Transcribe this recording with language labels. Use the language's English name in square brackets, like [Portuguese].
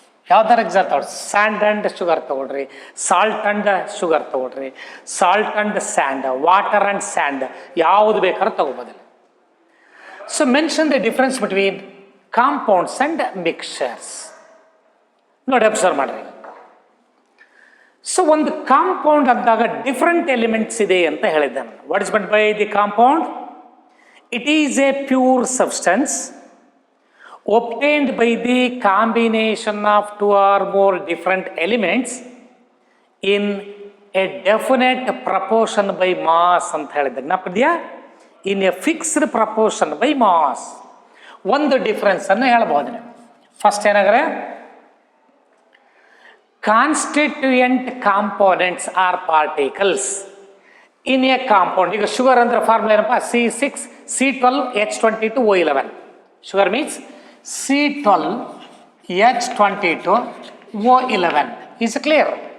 [Kannada] ಯಾವ್ದಾರ [English] example [Kannada] ತಗೊಳ್ರಿ, [English] sand and sugar ತಗೊಳ್ರಿ, salt and sugar ತಗೊಳ್ರಿ, salt and sand, water and sand, [Kannada] ಯಾವುದು ಬೇಕಾದ್ರೂ ತಗೋಬೋದಿಲ್ಲ. [English] So mention the difference between compounds and mixtures. [Kannada] ನೋಡಿ, [English] observe [Kannada] ಮಾಡ್ರಿ. ಸೊ ಒಂದು ಕಾಂಪೌಂಡ್ ಅಂದಾಗ ಡಿಫ್ರೆಂಟ್ ಎಲಿಮೆಂಟ್ಸ್ ಇದೆ ಅಂತ ಹೇಳಿದ್ದೆ ನಾನು. [English] What is meant by the compound? It is a pure substance obtained by the combination of two or more different elements in a definite proportion by mass [Kannada] ಅಂತ ಹೇಳಿದ್ದೆ. ಜ್ಞಾಪಕದೆಯಾ? [English] In a fixed proportion by mass. [Kannada] ಒಂದು difference ಅನ್ನು ಹೇಳ್ಬೋದು ನೀವು. [English] first [Kannada] ಏನಾಗ್ರೆ, [English] Constituent components or particles in a compound. [Kannada] ಈಗ sugar ಅಂದ್ರೆ formula ಏನಪ್ಪ? C6H12O11. [English] Sugar means C12H22O11. Is clear?